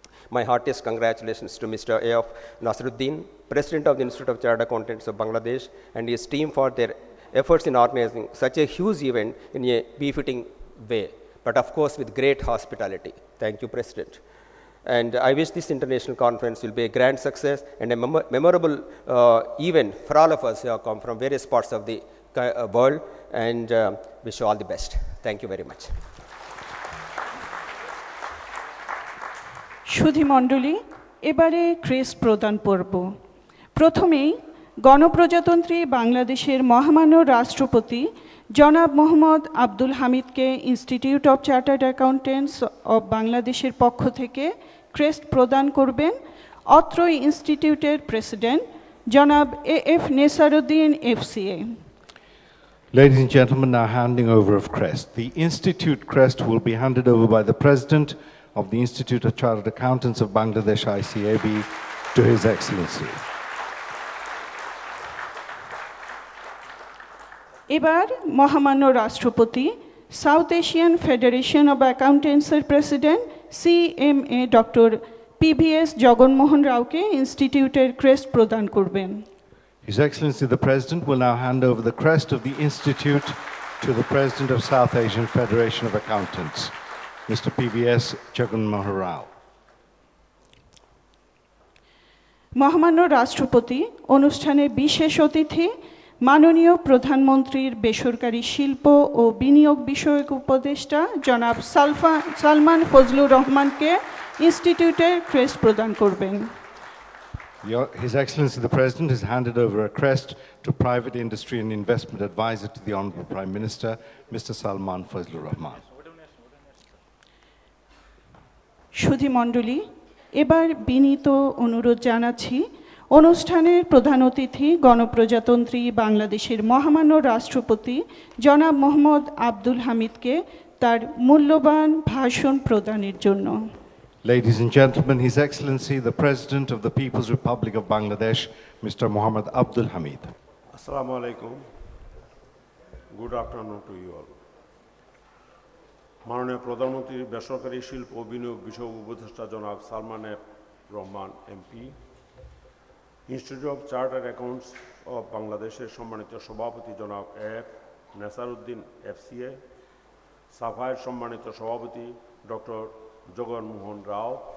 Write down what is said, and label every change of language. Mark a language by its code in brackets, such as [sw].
[en] My heartiest congratulations to Mr. A.F. Nasiruddin, President of the Institute of Chartered Accountants of Bangladesh, and his team for their efforts in organizing such a huge event in a befitting way, but of course with great hospitality. Thank you, President. And I wish this international conference will be a grand success and a memorable event for all of us who have come from various parts of the world, and wish you all the best. Thank you very much. [bn] সুধী মণ্ডলী, এবারে crest প্রদান পর্ব। প্রথমেই গণপ্রজাতন্ত্রী বাংলাদেশের মহামান্য রাষ্ট্রপতি জনাব Mohammad Abdul হামিদকে institute of chartered accountants of বাংলাদেশের পক্ষ থেকে ক্রেস্ট প্রদান করবেন অত্র ইনস্টিটিউটের প্রেসিডেন্ট জনাব A.F. Nesaruddin FCA। [en] Ladies and gentlemen, now handing over of crest. The Institute crest will be handed over by the President of the Institute of Chartered Accountants of Bangladesh, ICAB, to His Excellency. [bn] এবার মহামান্য রাষ্ট্রপতি south Asian federation of অ্যাকাউন্টেন্টসের president CMA doctor PVS Jaganmohan রাওকে ইনস্টিটিউটের crest প্রদান করবেন। [en] His Excellency the President will now hand over the crest of the Institute to the President of South Asian Federation of Accountants, Mr. PVS Jaganmohan Rao. [bn] মহামান্য রাষ্ট্রপতি অনুষ্ঠানে বিশেষ অতিথি মাননীয় প্রধানমন্ত্রীর বেসরকারি শিল্প ও বিনিয়োগ বিষয়ক উপদেষ্টা জনাব সালমান ফজলুর রহমানকে ইনস্টিটিউটের ক্রেস্ট প্রদান করবেন। [en] His Excellency the President has handed over a crest to Private Industry and Investment Advisor to the Honourable Prime Minister, Mr. Salman Fazlur Rahman. [bn] সুধীমণ্ডলী, এবার বিনীত অনুরোধ জানাচ্ছি অনুষ্ঠানের প্রধান অতিথি গণপ্রজাতন্ত্রী বাংলাদেশের মহামান্য রাষ্ট্রপতি জনাব মোহাম্মদ আব্দুল হামিদকে তার মূল্যবান ভাষণ প্রদানের জন্য। [en] Ladies and gentlemen, His Excellency the President of the People's Republic of Bangladesh, Mr. Mohammad Abdul Hamid. [ar] Assalamu alaikum. [en] Good afternoon to you all. [bn] মাননীয় প্রধানমন্ত্রীর বেসরকারি শিল্প ও বিনিয়োগ বিষয়ক উপদেষ্টা জনাব Salman F Rahman MP, institute of chartered accounts of বাংলাদেশের সম্মানিত সভাপতি জনাব এফ নেসারউদ্দিন এফসিএ, সাফায়ের সম্মানিত সভাপতি ডক্টর জগনমোহন রাও,